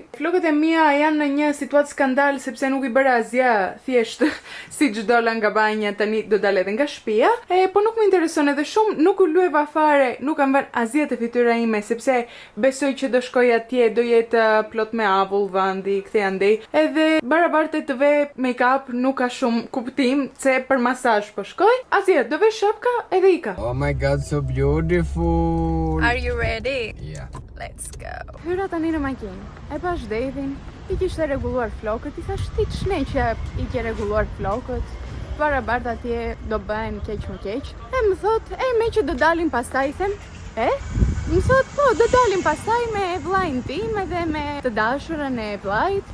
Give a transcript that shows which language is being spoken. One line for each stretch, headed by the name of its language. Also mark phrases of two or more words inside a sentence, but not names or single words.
Albanian: Flokët e mia janë në një situatë skandal sepse nuk i bëra asgjë, thjesht siç dola nga banja, tani do dal edhe nga shtëpia. Po nuk më intereson edhe shumë, nuk u lueva fare, nuk kam vënë asgjë të fytyra ime sepse besoj që do shkoj atje, do jetë plot me avull vendi, kthej andej. Edhe barabarte të ve make-up nuk ka shumë kuptim se për masazh po shkoj. Asgjë, do ve shapka edhe ika.
English: Oh my god, so beautiful. Are you ready? Yeah. Let's go.
Albanian: Hyra tani në makinë. E pash Davin, i kishte rregulluar flokët, i thash ti ç'ne që i ke rregulluar flokët. Barabart atje do bëhen keq më keq. E më thot, me që do dalim pastaj, them, më thot, po, do dalim pastaj me vllajën tim edhe me të dashurën e vllajt.